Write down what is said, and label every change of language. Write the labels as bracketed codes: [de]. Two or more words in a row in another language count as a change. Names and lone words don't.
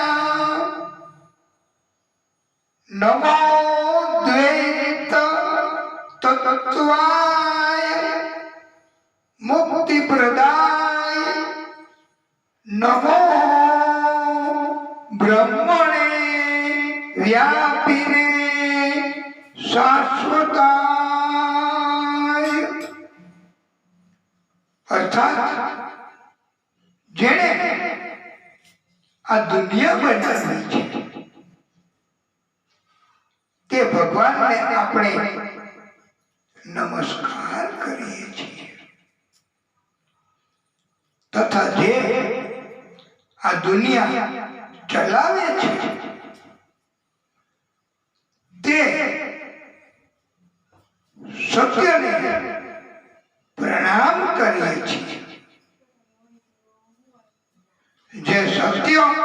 [sa] नमो द्वैत तत्त्वाय मुक्ति प्रदाय नमो ब्रह्मणे व्यापिने शाश्वताय [gu] અર્થાત જેણે આ દુનિયા બનાવી છે તે ભગવાન ને અપને નમસ્કાર કરીએ છીએ તથા જે આ દુનિયા ચલાવે છે તે સત્યને પ્રણામ કરીએ છીએ જે સત્ય